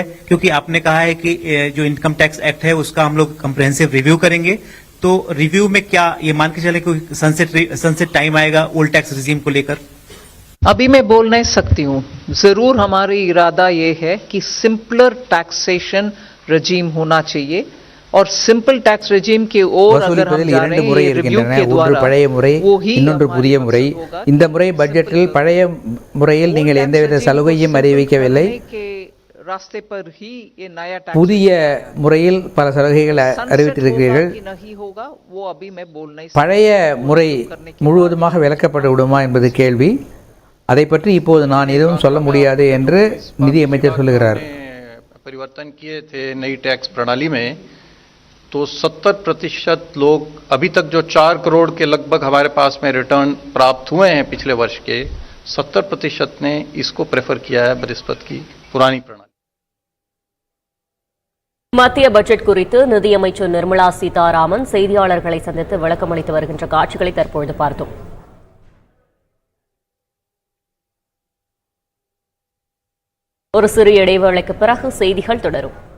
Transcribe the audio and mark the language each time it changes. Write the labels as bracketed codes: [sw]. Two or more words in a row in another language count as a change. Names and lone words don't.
[hi] क्योंकि आपने कहा है कि जो [en] income tax act [hi] है उसका हम लोग [en] comprehensive review [hi] करेंगे, तो रिव्यू में क्या ये मान के चले कोई [en] sunset time [hi] आएगा [en] old tax regime [hi] को लेकर? अभी मैं बोल नहीं सकती हूँ. जरूर हमारी इरादा ये है कि [en] simpler taxation regime [hi] होना चाहिए. और [en] simple tax regime [hi] के ओर अगर हम जा रहे हैं रिव्यू के द्वारा [ta] பழைய முறை இன்னொன்று புதிய முறை இந்த முறை பட்ஜெட்டில் பழைய முறையில் நீங்கள் எந்தவித சலுகையும் அறிவிக்கவில்லை [hi] रास्ते पर ही ये नया [ta] புதிய முறையில் பல சலுகைகள் அறிவித்திருக்கிறீர்கள் [hi] वो अभी मैं बोल नहीं [ta] பழைய முறை முழுவதுமாக விலக்கப்பட்டு விடுமா என்பது கேள்வி அதை பற்றி இப்போது நான் எதுவும் சொல்ல முடியாது என்று நிதி அமைச்சர் சொல்லுகிறார் [hi] परिवर्तन किए थे नई टैक्स प्रणाली में तो 70% लोग अभी तक जो 4 करोड़ के लगभग हमारे पास में रिटर्न प्राप्त हुए हैं पिछले वर्ष के 70% ने इसको प्रेफर किया है बनिस्बत की पुरानी प्रणाली [ta] மத்திய பட்ஜெட் குறித்து நிதியமைச்சர் நிர்மலா சீதாராமன் செய்தியாளர்களை சந்தித்து விளக்கமளித்து வருகின்ற காட்சிகளை தற்பொழுது பார்த்தோம். ஒரு சிறு இடைவேளைக்கு பிறகு செய்திகள் தொடரும்.